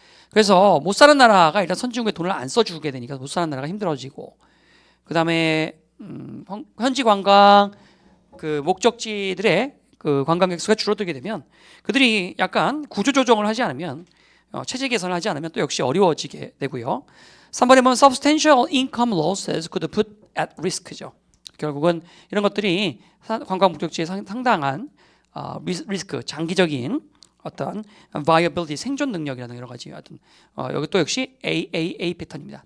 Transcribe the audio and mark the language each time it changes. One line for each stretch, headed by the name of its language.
Korean: 그래서 못 사는 나라가 일단 선진국에 돈을 안 써주게 되니까 못 사는 나라가 힘들어지고 그 다음에 현지 관광 그 목적지들의 그 관광객 수가 줄어들게 되면 그들이 약간 구조조정을 하지 않으면 체제 개선을 하지 않으면 또 역시 어려워지게 되고요. 3번에 보면
English: substantial income losses could put at risk죠.
Korean: 결국은 이런 것들이 관광 목적지에 상당한 리스크, 장기적인 어떤 viability, 생존 능력이라는 여러 가지 어떤 여기 또 역시 AAA 패턴입니다.